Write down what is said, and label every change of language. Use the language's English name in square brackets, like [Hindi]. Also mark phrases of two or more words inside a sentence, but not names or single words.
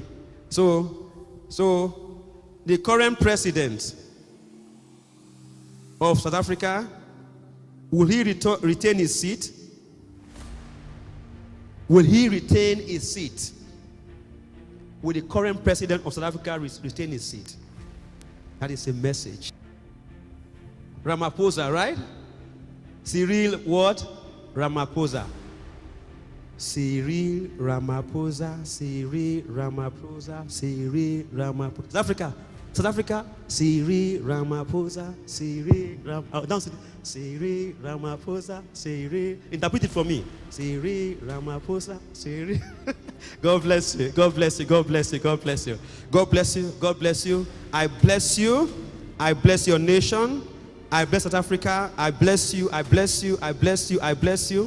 [English] So the current president of South Africa, will he retain his seat? Will he retain his seat? Will the current president of South Africa retain his seat? That is a message. Ramaphosa, right? Cyril what? Ramaphosa. Cyril Ramaphosa, Cyril Ramaphosa, Cyril Ramaphosa. South Africa, Cyril Ramaphosa, Cyril Ramaphosa. Cyril Ramaphosa, Cyril. Interpret it for me. Cyril Ramaphosa, Cyril. God bless you. God bless you. God bless you. God bless you. God bless you. God bless you. I bless you. I bless your nation. I bless South Africa. I bless you. I bless you. I bless you. I bless you.